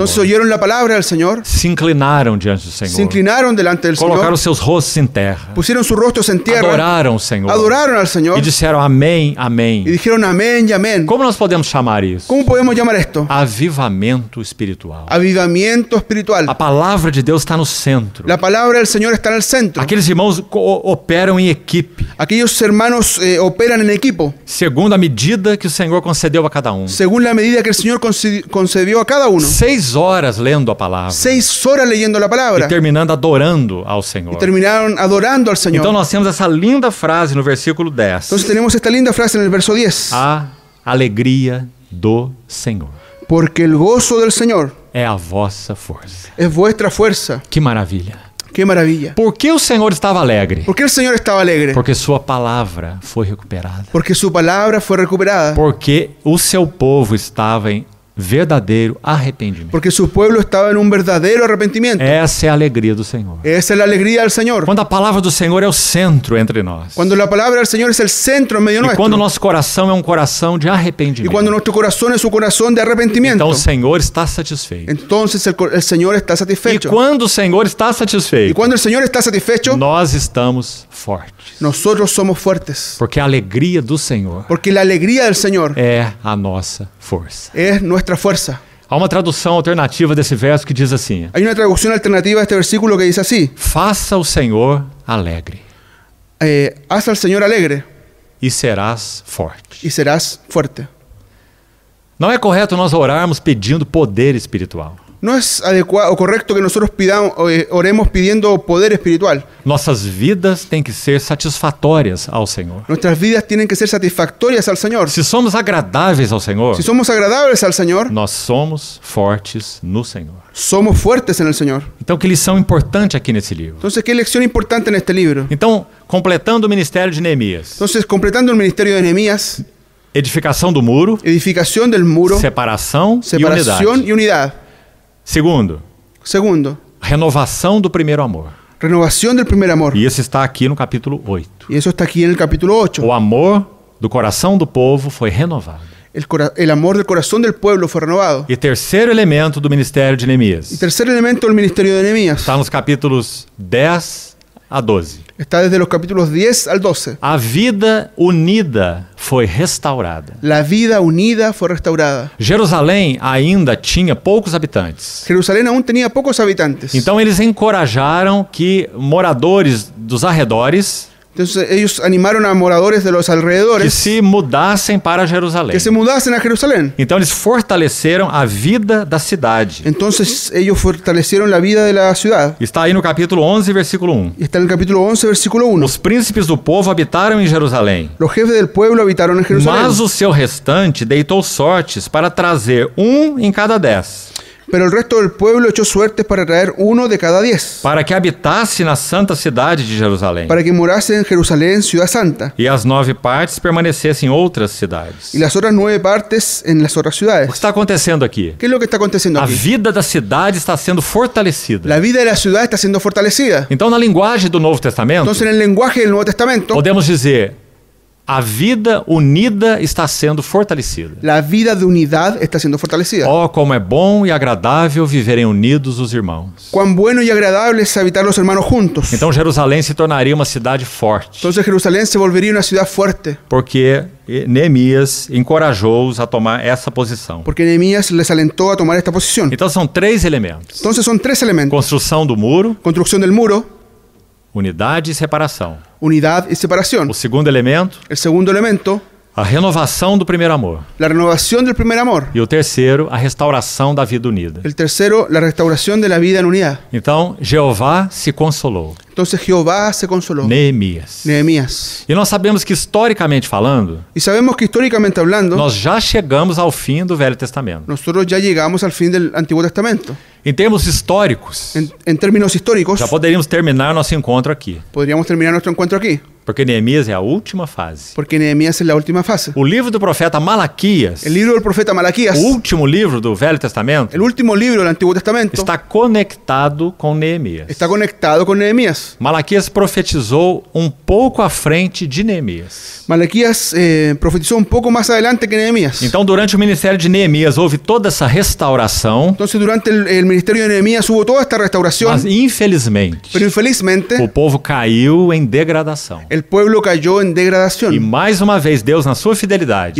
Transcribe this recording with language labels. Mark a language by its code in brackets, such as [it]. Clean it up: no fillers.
[es] Entonces oyeron la palabra del Señor, [pt] se inclinaram diante do [es] se [pt] Senhor, [es] inclinaron delante del [pt] colocaram [es] Señor, [pt] seus rostos em terra, [es] pusieron sus rostros en tierra, [pt] adoraram o Senhor [es] adoraron al Señor [pt] e disseram amém, amém. [es] y dijeron amén y amén. [pt] Como nós podemos chamar isso? [es] ¿Cómo podemos llamar esto? [pt] Avivamento espiritual. [es] Avivamiento espiritual. [pt] A palavra de Deus está no centro. [es] La palabra del Señor está en el centro. [pt] Aqueles irmãos operam em equipe, [es] Aquellos hermanos operan en equipo, [pt] segundo a medida que o Senhor concedeu a cada um. [es] según la medida que el Señor concedió a cada uno. [pt] 6 horas lendo a palavra [es] 6 horas leyendo la [pt] e [es] palabra [pt] terminando adorando ao [es] y [pt] Senhor. [es] terminaron adorando al Señor. [pt] Então nós temos essa linda frase no versículo 10. [es] Entonces tenemos esta linda frase en el verso 10. [pt] A alegria do Senhor [es] Porque el gozo del Señor [pt] é a vossa força. [es] es vuestra fuerza. [pt] Que maravilha. [es] ¡Qué maravilla! [pt] Por que o Senhor estava alegre? [es] ¿Por qué el Señor estaba alegre? [pt] Porque sua palavra foi recuperada. [es] Porque su palabra fue recuperada. [pt] Porque o seu povo estava em verdadeiro arrependimento. [es] Porque su pueblo estaba en un verdadero arrepentimiento. [pt] Essa é a alegria do Senhor. [es] Esa es la alegría del Señor. [pt] Quando a palavra do Senhor é o centro entre nós. [es] Cuando la palabra del Señor es el centro en medio [pt] E [es] nuestro. [pt] quando o nosso coração é um coração de [es] Y [pt] arrependimento. [es] cuando nuestro corazón es un corazón de [pt] Então [es] arrepentimiento. [pt] o Senhor está satisfeito. [es] Entonces el Señor está [pt] E [es] satisfecho. [pt] quando o Senhor está [es] Y [pt] satisfeito, [es] cuando el Señor está satisfecho, [pt] nós estamos fortes. [es] nosotros somos fuertes. [pt] Porque a alegria do Senhor [es] Porque la alegría del Señor [pt] é a nossa força. [es] es nuestra fuerza. [pt] Há uma tradução alternativa desse verso que diz assim: [es] Hay una traducción alternativa a este versículo que dice así: [pt] faça o Senhor alegre [es] haz al Señor alegre [pt] e serás forte. [es] y serás fuerte. [pt] Não é correto nós orarmos pedindo poder espiritual. [es] No es adecuado o correcto que nosotros oremos pidiendo poder espiritual. [pt] Nossas vidas têm que ser satisfatórias ao Senhor. [es] Nuestras vidas tienen que ser satisfactorias al Señor. [pt] Se somos agradáveis ao Senhor, [es] Si somos agradables al Señor, [pt] nós somos fortes no Senhor. [es] somos fuertes en el Señor. [pt] Então, que lição importante aqui nesse livro. [es] Entonces, ¿qué lección importante en este libro? [pt] Então, completando o ministério de Neemias, [es] Entonces, completando el ministerio de Nehemías, [pt] edificação do muro, [es] edificación del muro, [pt] separação e [es] separación [pt] unidade. [es] y unidad. [pt] Segundo, [es] Segundo, [pt] renovação do primeiro amor. [es] renovación del primer amor. [pt] E isso está aqui no capítulo 8. [es] Y eso está aquí en el capítulo 8. [pt] O amor do coração do povo foi renovado. [es] El amor del corazón del pueblo fue renovado. [pt] E terceiro elemento do ministério de [es] Y [pt] Neemias [es] tercer elemento del ministerio de Nehemías [pt] está nos capítulos 10 a 12. [es] está desde los capítulos 10 al 12. [pt] A vida unida foi restaurada. [es] La vida unida fue restaurada. [pt] Jerusalém ainda tinha poucos habitantes. [es] Jerusalén aún tenía pocos habitantes. [pt] Então eles encorajaram que moradores dos arredores [es] Entonces ellos animaron a moradores de los [pt] que [es] alrededores [pt] se mudassem para Jerusalém. [es] que se mudasen a Jerusalén. [pt] Então eles fortaleceram a vida da cidade. [es] Entonces ellos fortalecieron la vida de la ciudad. [pt] Está aí no capítulo 11, versículo 1. [es] Y está en el capítulo 11, versículo 1. [pt] Os príncipes do povo habitaram em Jerusalém, [es] Los jefes del pueblo habitaron en Jerusalén. [pt] mas o seu restante deitou sortes para trazer um em cada 10, [es] Pero el resto del pueblo echó suertes para traer 1 de cada 10. [pt] para que habitasse na santa cidade de Jerusalém, [es] Para que morase en Jerusalén, ciudad santa. [pt] e as 9 partes permanecessem em outras cidades. [es] Y las otras 9 partes en las otras [pt] O que [es] ciudades. [pt] está acontecendo aqui? [es] ¿Qué es lo que está aconteciendo [pt] A [es] aquí? [pt] vida da cidade está sendo fortalecida. [es] La vida de la ciudad está siendo fortalecida. [pt] Então, na linguagem do Novo Testamento, [es] Entonces, en el lenguaje del Nuevo Testamento, [pt] podemos dizer: a vida unida está sendo fortalecida. [es] la vida de unidad está siendo fortalecida. [pt] Oh, como é bom e agradável viverem unidos os irmãos. [es] Cuán bueno y agradable es habitar los hermanos juntos. [pt] Então Jerusalém se tornaria uma cidade forte, [es] Entonces Jerusalén se volvería una ciudad fuerte, [pt] porque Neemias encorajou-os a tomar essa posição. [es] porque Nehemías les alentó a tomar esta posición. [pt] Então são 3 elementos: [es] Entonces son 3 elementos: [pt] construção do muro, [es] construcción del muro, [pt] unidade e separação. [es] unidad y separación. [pt] O segundo elemento, [es] El segundo elemento, [pt] a renovação do primeiro amor. [es] la renovación del primer amor. [pt] E o terceiro, a restauração da vida unida. [es] El tercero, la restauración de la vida en unidad. [pt] Então Jeová se consolou. [es] Entonces Jehová se consoló. [pt] Neemias. [es] Nehemías. [pt] E nós sabemos que, historicamente falando, [es] Y sabemos que históricamente hablando, [pt] nós já chegamos ao fim do Velho Testamento. [es] nosotros ya llegamos al fin del Antiguo Testamento. [pt] Em termos históricos, [es] En términos históricos, [pt] já poderíamos terminar nosso encontro aqui, [es] podríamos terminar nuestro encuentro aquí, [pt] porque Neemias é a última fase. [es] porque Nehemías es la última fase. [pt] O livro do profeta Malaquias, [es] El libro del profeta Malaquías, [pt] o último livro do Velho Testamento, [es] el último libro del Antiguo Testamento, [pt] está conectado com Neemias. [es] está conectado con Nehemías. [pt] Malaquias profetizou um pouco à frente de Neemias. [es] Malaquías profetizó un poco más adelante que Nehemías. [pt] Então, durante o ministério de Neemias, houve toda essa restauração, [es] Entonces, durante el ministerio de Nehemías hubo toda esta restauración, [pt] mas infelizmente, [es] pero infelizmente [pt] o povo caiu em degradação. [es] el pueblo cayó en [pt] E [es] degradación. [pt] mais uma vez, Deus, na sua fidelidade,